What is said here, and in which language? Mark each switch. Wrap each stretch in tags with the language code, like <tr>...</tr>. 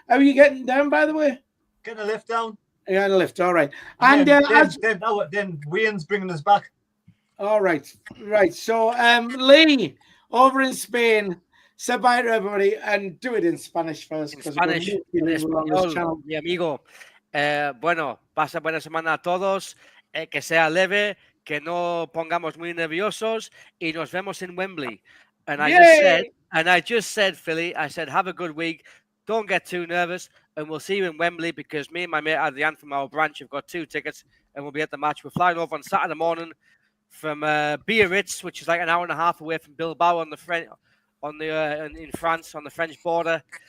<en>How are you getting down, by the way? Getting a lift down. Yeah, a lift. All right. And then Wayne's bringing us back. All right. So, Lee, over in Spain, say bye to everybody and do it in Spanish first. In Spanish,</en> <es>mi amigo. Bueno, pasa buena semana a todos. Que sea leve, que no pongamos muy nerviosos, y nos vemos</es> <en>in Wembley. And I just said, Philly, I said, have a good week. Don't get too nervous, and we'll see you in Wembley because me and my mate Adrian from our branch have got 2 tickets, and we'll be at the match. We're flying over on Saturday morning from Biarritz, which is like an hour and a half away from Bilbao in France, on the French border.</en>